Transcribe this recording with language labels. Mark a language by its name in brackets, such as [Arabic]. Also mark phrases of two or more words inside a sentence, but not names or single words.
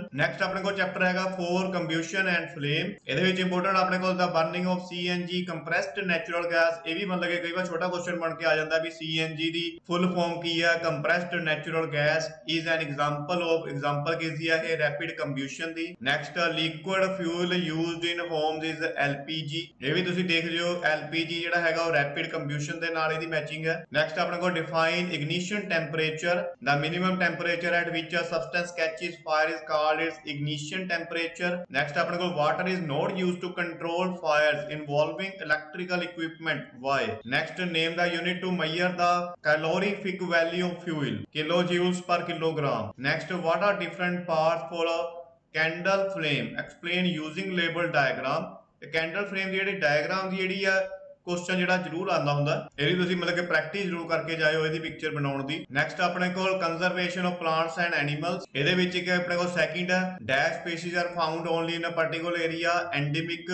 [Punjabi] ਨੈਕਸਟ ਆਪਣੇ ਕੋਲ ਚੈਪਟਰ ਹੈਗਾ 4 [English] combustion and flame. [Punjabi] ਇਹਦੇ ਵਿੱਚ ਇੰਪੋਰਟੈਂਟ ਆਪਣੇ ਕੋਲ ਦਾ [English] burning of CNG compressed natural gas. [Punjabi] ਇਹ ਵੀ ਮਤਲਬ ਕਿ ਕਈ ਵਾਰ ਛੋਟਾ ਕੁਐਸਚਨ ਬਣ ਕੇ ਆ ਜਾਂਦਾ ਵੀ ਸੀਐਨਜੀ ਦੀ [English] full form [Punjabi] ਕੀ ਹੈ? [English] compressed natural gas is an example of, [Punjabi] ਐਗਜ਼ਾਮਪਲ ਕਿਸ ਦੀ ਹੈ ਇਹ? [English] rapid combustion ਦੀ। next liquid fuel used in homes is LPG। [Punjabi] ਇਹ ਵੀ ਤੁਸੀਂ ਦੇਖ ਲਿਓ LPG ਜਿਹੜਾ ਹੈਗਾ ਉਹ [English] rapid combustion [Punjabi] ਦੇ ਨਾਲ ਇਹਦੀ ਮੈਚਿੰਗ ਹੈ। [English] ਨੈਕਸਟ [Punjabi] ਆਪਣੇ ਕੋਲ [English] define ignition temperature, the minimum temperature at which a substance catches fire is called its ignition temperature। ਨੈਕਸਟ [Punjabi] ਆਪਣੇ ਕੋਲ [English] water is not used to control fires involving electrical equipment, why? next name the unit to measure the calorific value of fuel, kilojoules per kilogram। next what are different parts for a candle flame? explain using label diagram। candle flame [Punjabi] ਦੀ ਜਿਹੜੀ ਡਾਇਗਰਾਮ ਦੀ ਜਿਹੜੀ ਆ ਕੁਐਸਚਨ ਜਿਹੜਾ ਜ਼ਰੂਰ ਆਉਂਦਾ ਹੁੰਦਾ, ਇਹ ਵੀ ਤੁਸੀਂ ਮਤਲਬ ਕਿ ਪ੍ਰੈਕਟਿਸ ਜ਼ਰੂਰ ਕਰਕੇ ਜਾਇਓ ਇਹਦੀ ਪਿਕਚਰ ਬਣਾਉਣ ਦੀ। [English] ਨੈਕਸਟ [Punjabi] ਆਪਣੇ ਕੋਲ [English] conservation of plants and animals. [Punjabi] ਇਹਦੇ ਵਿੱਚ ਇੱਕ ਆਪਣੇ ਕੋਲ ਸੈਕਿੰਡ ਹੈ [English] dash species are found only in a particular area, endemic.